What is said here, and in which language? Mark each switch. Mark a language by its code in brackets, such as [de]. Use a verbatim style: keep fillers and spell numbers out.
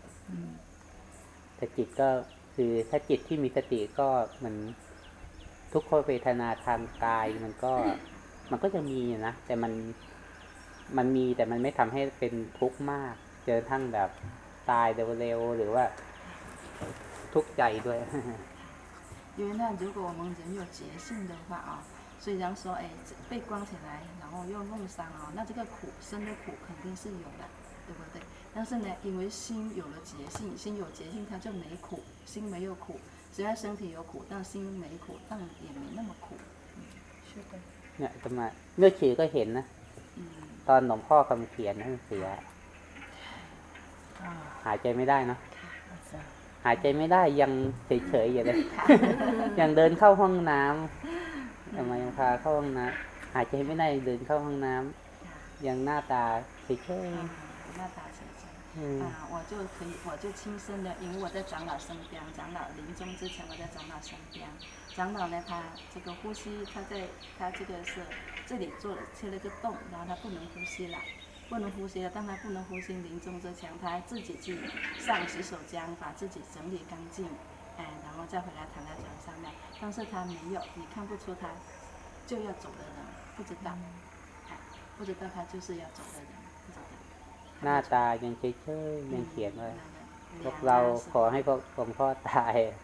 [th] 嗯แต่จิตก็คือถ้าจิตที่มีสติก็เหมือนทุกขเวทนาทางกายมันก็มันก็จะมีนะแต่มันมันมีแต่มันไม่ทำให้เป็นทุกข์มากจนทั้งแบบตายเร็วๆหรือว่าทุกข์ใจด้วย [zh] 因为呢如果我们人有觉性的话啊虽然说哎被关起来然后又弄伤啊那这个苦生的苦肯定是有的对不对？但是呢，因为心有了觉性，心有觉性，它就没苦，心没有苦。虽然身体有苦，但心没苦，但也没那么苦。嗯，是的。 [th] เนี่ยทำไมเมื่อฉี่ก็เห็นนะตอนหลวงพ่อคำเขียนท่านเสียหายใจไม่ได้นะหายใจไม่ได้ยังเฉยๆอยู่เลยยังเดินเข้าห้องน้ำทำไมยังพาเข้าห้องน้ำหายใจไม่ได้เดินเข้าห้องน้ำยังหน้าตาเฉยๆ หน้าตาเฉย [zh] 嗯、啊，我就可以，我就亲身的，因为我在长老身边，长老临终之前我在长老身边，长老呢，他这个呼吸，他在他这个是这里做了切了个洞，然后他不能呼吸了，不能呼吸了，当他不能呼吸临终之前，他还自己去上洗手间，把自己整理干净，哎，然后再回来躺在床上面，但是他没有，你看不出他就要走的人，不知道，哎，不知道他就是要走的人，不知道。 [th] หน้าตายังเฉยๆยังเขียนไว้พวกเราขอให้พวกหลวงพ่อตาย